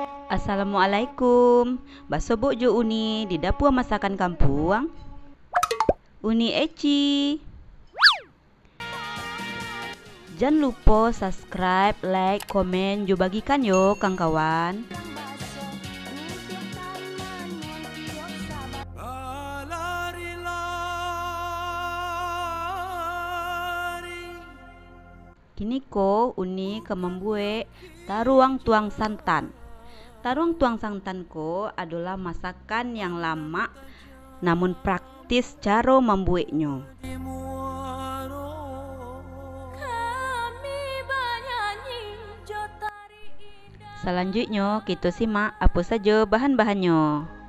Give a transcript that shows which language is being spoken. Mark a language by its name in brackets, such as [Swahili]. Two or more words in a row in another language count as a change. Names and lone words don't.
[Indonesian] Assalamualaikum. Bakso Bojo Uni di dapur masakan kampung. Uni Eci. Jangan lupa subscribe, like, [Minangkabau] komen, jo bagikan yo kang kawan. Kini ko Uni ke membuat taruang tuang santan. [Indonesian] Taruang tuang santan ko adalah masakan yang lama namun praktis cara membuatnya. Selanjutnya kita simak apa saja bahan-bahannya.